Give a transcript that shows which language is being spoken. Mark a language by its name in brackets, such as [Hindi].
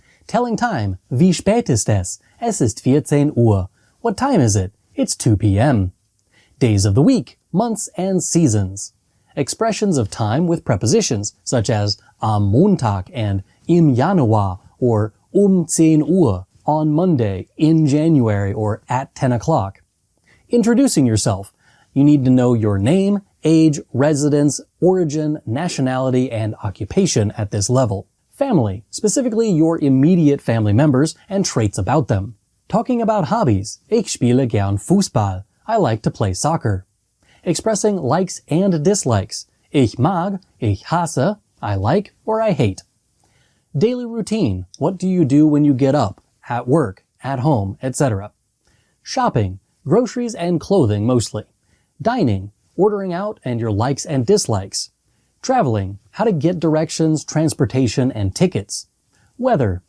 [English] Telling time, [German] wie spät ist es? Es ist 14 Uhr. [English] What time is it? It's 2 p.m. Days of the week, months and seasons. Expressions of time with prepositions such as [German] am Montag [English] and [German] im Januar [English] or 10 Uhr, on Monday, in January, or at 10 o'clock. Introducing yourself. You need to know your name, age, residence, origin, nationality, and occupation at this level. Family, specifically your immediate family members and traits about them. Talking about hobbies. [German] Ich spiele gern Fußball. [English] I like to play soccer. Expressing likes and dislikes. [German] Ich mag, ich hasse, [English] I like, or I hate. Daily routine. What do you do when you get up, at work, at home, etc. Shopping. Groceries and clothing mostly. Dining. Ordering out and your likes and dislikes. Traveling. How to get directions, transportation, and tickets. Weather.